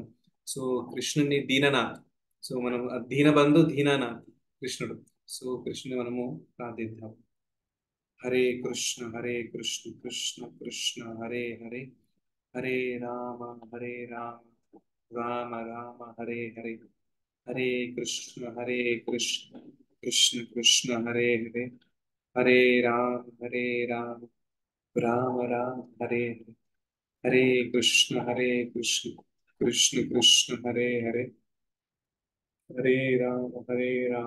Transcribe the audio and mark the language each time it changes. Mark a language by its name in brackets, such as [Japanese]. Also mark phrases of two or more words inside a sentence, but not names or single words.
[Telugu] సో కృష్ణుని దీననాథ్, సో మనం దీనబంధు దీనానాథ్ కృష్ణుడు. సో కృష్ణుని మనము ప్రార్థిద్దాం. [Sanskrit] హరే కృష్ణ కృష్ణ కృష్ణ హరే హరే, హరే రామ రామ రామ హరే హరే, హరే కృష్ణ కృష్ణ కృష్ణ హరే హరే, హరే రామ రామ రామ హరే హరే, హరే కృష్ణ కృష్ణ కృష్ణ హరే హరే, హరే రామ